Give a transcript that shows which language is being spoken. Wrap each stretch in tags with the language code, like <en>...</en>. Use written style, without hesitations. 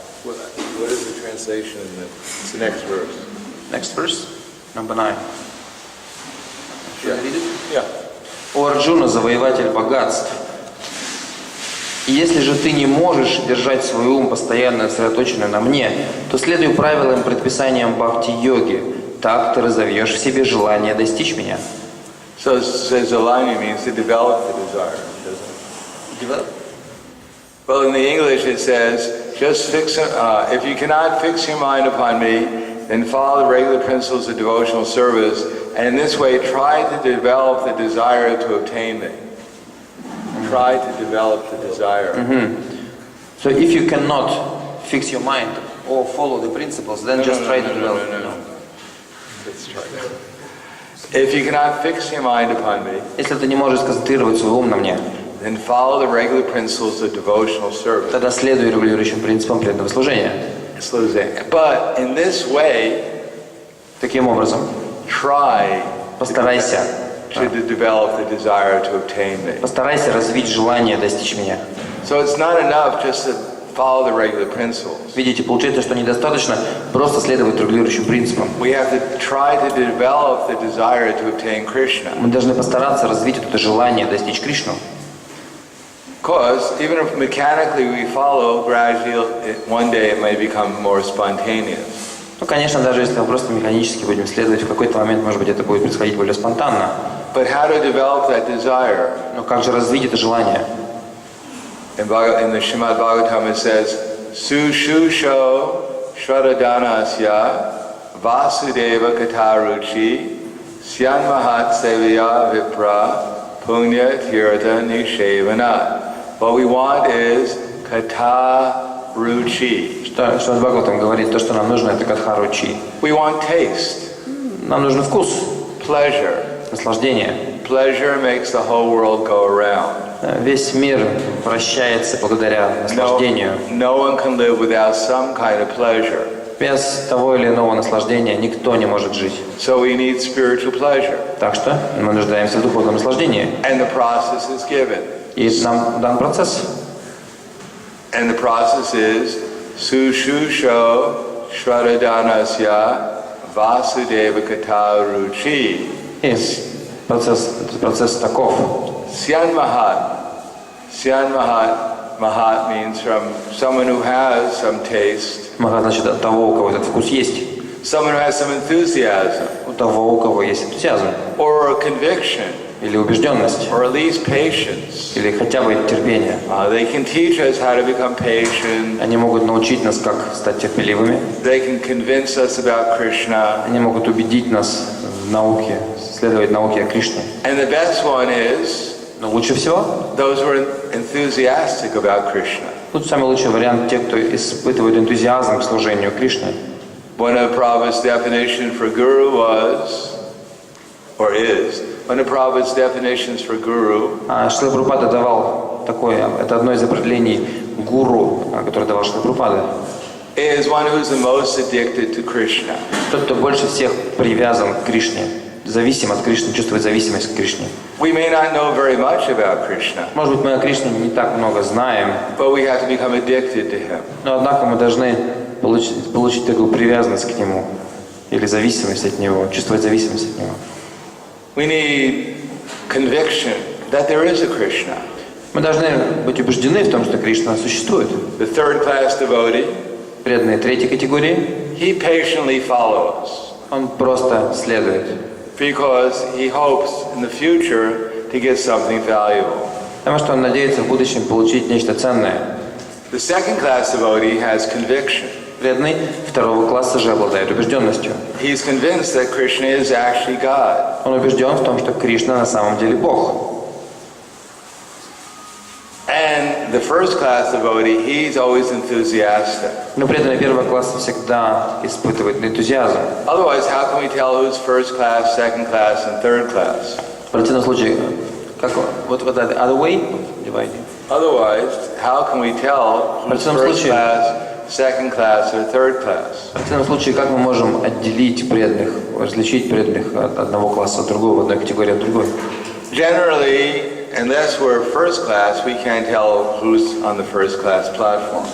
<en>What is the translation in the, it's the next verse? Next verse, number 9. Yeah. Yeah.</en> <ru>О Арджуна, завоеватель богатств, если же ты не можешь держать свой ум постоянно сосредоточенным на мне, то следуй правилам и предписаниям бхакти-йоги. Так ты разовьешь в себе желание достичь меня.</ru> <en>So Zalani means to develop the desire, doesn't it? Develop? Well, in the English it says, just fix. If you cannot fix your mind upon me, then follow the regular principles of devotional service, and in this way try to develop the desire to obtain me. Try to develop the desire. So if you cannot fix your mind or follow the principles, then just try to develop. No. Let's try. If you cannot fix your mind upon me,</en> <ru>Если ты не можешь сконцентрировать свой ум на мне,</ru> <en>then follow the regular principles of devotional service.</en> <ru>тогда следуй регулирующим принципам преданного служения.</ru> <en>But in this way,</en> <ru>Таким образом,</ru> <en>try</en> <ru>постарайся</ru> <en>to develop the desire to obtain me.</en> <ru>Постарайся развить желание достичь меня.</ru> <en>So it's not enough just to follow the regular principles.</en> <ru>Видите, получается, что недостаточно просто следовать регулирующим принципам.</ru> <en>We have to try to develop the desire to obtain Krishna.</en> <ru>Мы должны постараться развить это желание достичь Кришну.</ru> <en>Because even if mechanically we follow, gradually one day it may become more spontaneous.</en> <ru>Ну, конечно, даже если мы просто механически будем следовать, в какой-то момент, может быть, это будет происходить более спонтанно.</ru> <en>But how to develop that desire?</en> <ru>Но как же развить это желание?</ru> <en>In the Srimad Bhagavatam it says,</en> <sa>Sushusho Shradanasya Vasudeva Kataruchi Syanmahat Sevya Vipra Punya Tirtha Nishevana.</sa> <en>What we want is Kataruchi.</en> <ru>Что Бхагаватам говорит, то, что нам нужно, это катха-ручи.</ru> <en>We want taste.</en> <ru>Нам нужен вкус,</ru> <en>Pleasure.</en> <ru>наслаждение.</ru> <en>Pleasure makes the whole world go around.</en> <ru>Весь мир вращается благодаря наслаждению.</ru> <en>No one can live without some kind of pleasure.</en> <ru>Без того или иного наслаждения никто не может жить.</ru> <en>So we need spiritual pleasure.</en> <ru>Так что мы нуждаемся в духовном наслаждении.</ru> <en>And the process is given.</en> <ru>И нам дан процесс.</ru> <en>And the process is</en> <sa>Sushusho Shradanasya Vasudeva Kataruchi.</sa> <ru>И процесс таков.</ru> <sa>Syanmahat.</sa> <en>Mahat means from someone who has some taste.</en> <ru>Мага значит от того, у кого этот вкус есть.</ru> <en>Someone who has some enthusiasm.</en> <ru>У того, у кого есть энтузиазм.</ru> <en>Or a conviction.</en> <ru>Или убежденность.</ru> <en>Or at least patience.</en> <ru>Или хотя бы терпение.</ru> <en>They can teach us how to become patient.</en> <ru>Они могут научить нас, как стать терпеливыми.</ru> <en>They can convince us about Krishna.</en> <ru>Они могут убедить нас в науке, следовать науке о Кришне.</ru> <en>And the best one is</en> <ru>Но лучше всего</ru> <en>those who are enthusiastic about Krishna.</en> <ru>тут самый лучший вариант те, кто испытывает энтузиазм к служению Кришне.</ru> <en>One of Prabhupada's definition for guru was, or is, one of Prabhupada's definitions for guru</en> <ru>Шрила Прабхупада давал такое, это одно из определений гуру, которое давал Шрила Прабхупада.</ru> <en>is one who's the most addicted to Krishna.</en> <ru>Тот, кто больше всех привязан к Кришне, зависим от Кришны, чувствует зависимость к Кришне.</ru> <en>We may not know very much about Krishna,</en> <ru>Может быть, мы о Кришне не так много знаем,</ru> <en>but we have to become addicted to him.</en> <ru>но однако мы должны получить такую привязанность к Нему, или зависимость от Него, чувствовать зависимость от Него.</ru> <en>We need conviction that there is a Krishna.</en> <ru>Мы должны быть убеждены в том, что Кришна существует.</ru> <en>The third class devotee,</en> <ru>Преданные третьей категории,</ru> <en>he patiently follows</en> <ru>он просто следует,</ru> <en>because he hopes in the future to get something valuable.</en> <ru>потому что он надеется в будущем получить нечто ценное.</ru> <en>The second class devotee has conviction.</en> <ru>Преданный второго класса же обладает убежденностью.</ru> <en>He's convinced that Krishna is actually God.</en> <ru>Он убежден в том, что Кришна на самом деле Бог.</ru> <en>And the first class devotee, he's always enthusiastic.</en> <ru>Но преданный первого класса всегда испытывает энтузиазм.</ru> <en>Otherwise, how can we tell who's first class, second class, and third class?</en> <ru>В противном случае, как вот</ru> <en>the other way of dividing. Otherwise, how can we tell who's first class, second class, or third class?</en> <ru>В противном случае, как мы можем отделить преданных, различить преданных от одного класса от другого, в одной категории от другой?</ru> <en>Generally, unless we're first class, we can't tell who's on the first class platform.</en>